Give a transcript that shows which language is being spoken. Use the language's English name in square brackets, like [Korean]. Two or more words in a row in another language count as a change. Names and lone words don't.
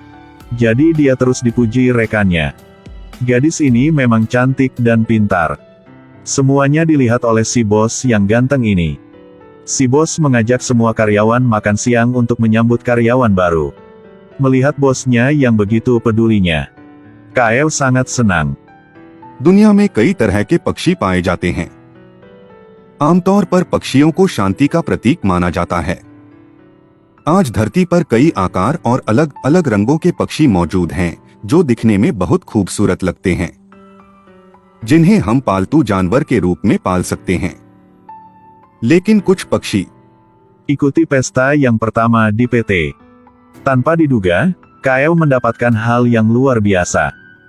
[Indonesian] Jadi dia terus dipuji rekannya. Gadis ini memang cantik dan pintar. Semuanya dilihat oleh si bos yang ganteng ini. Si bos mengajak semua karyawan makan siang untuk menyambut karyawan baru. Melihat bosnya yang begitu pedulinya, Kaeo sangat senang. [Hindi] दुनिया में कई तरह के पक्षी पाए जाते हैं। आमतौर पर पक्षियों को शांति का प्रतीक माना जाता है। आज धरती पर कई आकार और अलग अलग रंगों के पक्षी मौजूद हैं, जो दिखने में बहुत खूबसूरत लगते हैं, जिन्हें हम पालतू जानवर के रूप में पाल सकते हैं। लेकिन कुछ पक्षी [Indonesian] Ikuti pesta yang pertama di PT. Tanpa diduga, Kaeo mendapatkan hal yang luar biasa.